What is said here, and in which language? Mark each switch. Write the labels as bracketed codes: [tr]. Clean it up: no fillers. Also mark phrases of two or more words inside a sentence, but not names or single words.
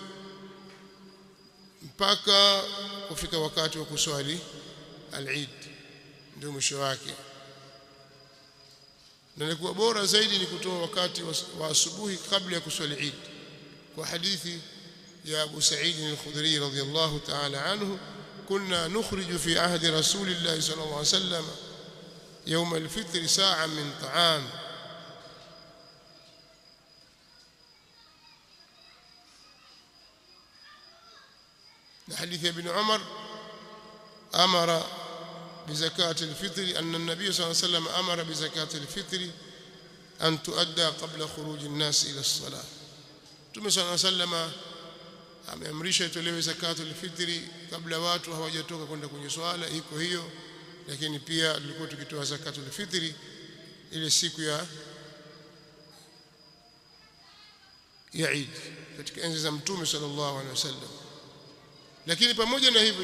[sw] mpaka kufika wakati wa kuswali al-Eid ndio mwisho wake na ilikuwa bora zaidi ni kutoa wakati wa asubuhi kabla ya kuswali Eid kwa hadithi ya Abu Sa'id al-Khudri [ar] رضي الله تعالى عنه كنا نخرج في عهد رسول الله صلى الله عليه وسلم يوم الفطر ساعة من طعام حديث ابن عمر أمر بزكاة الفطر أن النبي صلى الله عليه وسلم أمر بزكاة الفطر أن تؤدى قبل خروج الناس إلى الصلاة ثم صلى الله عليه وسلم [sw] ameamrisha itolewe [ar] زكاة الفطر [sw] kabla watu hawajatoka kwenda kwenye swala iko hiyo lakini pia tulikuwa tukitoa [ar] زكاة الفطر [sw] ile siku ya Eid katika enzi za Mtume [ar] صلى الله عليه وسلم [sw] lakini pamoja na hivyo